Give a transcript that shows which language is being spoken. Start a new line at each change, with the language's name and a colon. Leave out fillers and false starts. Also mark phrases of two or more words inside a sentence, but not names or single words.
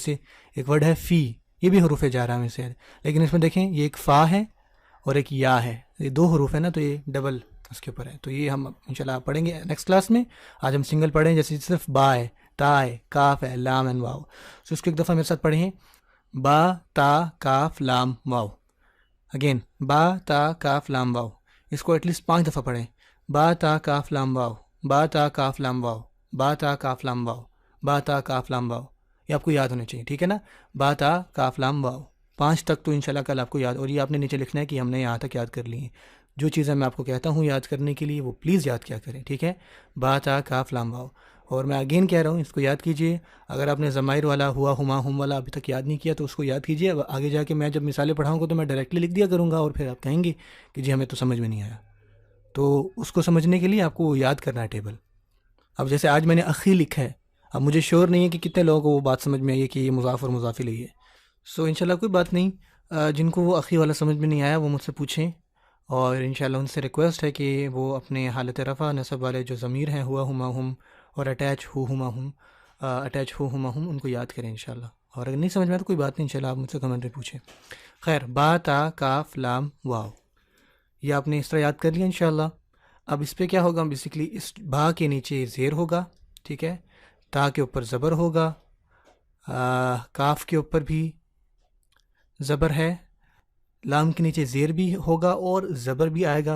Urdu: جیسے ایک ورڈ ہے فی، یہ بھی حروف جارہ میں سے ہے، لیکن اس میں دیکھیں یہ ایک فا ہے اور ایک یا ہے، یہ 2 حروف ہیں نا، تو یہ ڈبل اس کے اوپر ہے۔ تو یہ ہم انشاءاللہ پڑھیں گے
English: next class
Urdu: میں۔ آج ہم سنگل پڑھیں، جیسے صرف با ہے، تا ہے، کاف ہے، لام اینڈ واو۔ سو اس کو ایک دفعہ میرے ساتھ پڑھیں، با تا کاف لام واو۔ اگین با تا کاف لام واو، اس کو
English: at least
Urdu: 5 دفعہ پڑھیں، با تا کاف لام واو، با تا کاف لام واو، با تا کاف لام واو، با تا کاف لام واو۔ یہ آپ کو یاد ہونے چاہیے، ٹھیک ہے نا، با تا کاف لام واو 5 تک تو انشاءاللہ کل آپ کو یاد، اور یہ آپ نے نیچے لکھنا ہے کہ ہم نے یہاں تک یاد کر لی ہیں۔ جو چیزیں میں آپ کو کہتا ہوں یاد کرنے کے لیے وہ پلیز یاد کیا کریں، ٹھیک ہے؟ با تا کاف لام واو. اور میں اگین کہہ رہا ہوں اس کو یاد کیجئے. اگر آپ نے ضمائر والا
Arabic: ہوا ہما ہم
Urdu: والا ابھی تک یاد نہیں کیا تو اس کو یاد کیجئے. اب آگے جا کے میں جب مثالیں پڑھاؤں گا تو میں ڈائریکٹلی لکھ دیا کروں گا اور پھر آپ کہیں گے کہ جی ہمیں تو سمجھ میں نہیں آیا. تو اس کو سمجھنے کے لیے آپ کو یاد کرنا ہے ٹیبل. اب جیسے آج میں نے اخی لکھا ہے، اب مجھے شور نہیں ہے کہ کتنے لوگوں کو وہ بات سمجھ میں آئی ہے کہ یہ مضاف اور مضاف الیہ ہے. سو انشاءاللہ کوئی بات نہیں، جن کو وہ اخی والا سمجھ میں نہیں آیا وہ مجھ سے پوچھیں، اور انشاءاللہ ان سے ریکویسٹ ہے کہ وہ اپنے حالت رفع نصب والے جو ضمیر ہیں
Arabic: ہوا ہما ہم
Urdu: اور اٹیچ
Arabic: ہو ہما ہم
Urdu: ان کو یاد کریں انشاءاللہ. اور اگر نہیں سمجھ میں آیا تو کوئی بات نہیں، انشاءاللہ آپ مجھ سے کمنٹ میں پوچھیں. خیر، با تا کاف لام واو یہ آپ نے اس طرح یاد کر لیا انشاءاللہ. اب اس پہ کیا ہوگا، بیسیکلی اس با کے نیچے زیر ہوگا، ٹھیک ہے، تا کے اوپر زبر ہوگا، کاف کے اوپر بھی زبر ہے، لام کے نیچے زیر بھی ہوگا اور زبر بھی آئے گا.